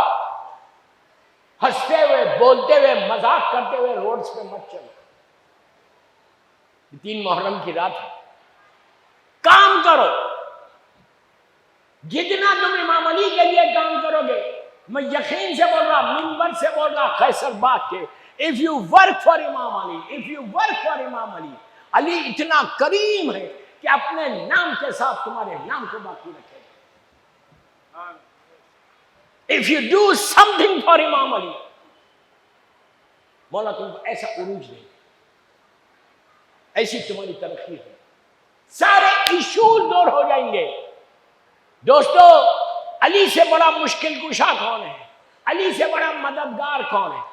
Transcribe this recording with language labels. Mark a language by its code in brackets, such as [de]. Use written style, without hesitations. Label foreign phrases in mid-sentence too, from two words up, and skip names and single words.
[ur] ہنستے ہوئے، بولتے ہوئے، مذاق کرتے ہوئے روڈز پہ مت چلو. 3 محرم کی رات ہے. کام کرو. جتنا تم امام علی کے لیے کام کرو گے، میں یقین سے بول رہا، منبر سے بول رہا قیصر باغ کے، [en] if you work for امام علی، if you work for [ur] امام علی، علی اتنا کریم ہے کہ اپنے نام کے ساتھ تمہارے نام کو باقی رکھے گا. [en] if you do something for [ur] امام علی، مولا تم کو ایسا عروج دے، ایسی تمہاری ترقی ہے. سارے ایشوز دور ہو جائیں گے. دوستو، علی سے بڑا مشکل کشا کون ہے؟ علی سے بڑا مددگار کون ہے؟